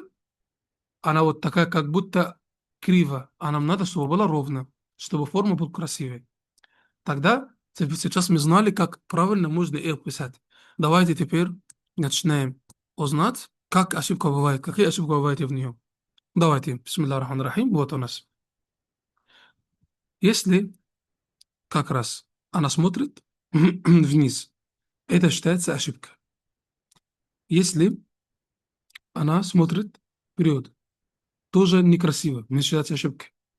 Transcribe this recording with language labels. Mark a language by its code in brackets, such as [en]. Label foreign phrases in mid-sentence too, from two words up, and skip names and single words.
[ru] Она вот такая, как будто криво. А нам надо, чтобы была ровно, чтобы форма была красивой. Тогда сейчас мы знали, как правильно можно их писать. Давайте теперь начинаем узнать, как ошибка бывает, какие ошибки бывают в нее. Давайте. [ar] بسم الله الرحمن الرحيم. [ru] Вот у нас. Если как раз она смотрит вниз, это считается ошибка. Если она смотрит вперед, тоже некрасиво, не считается ошибкой.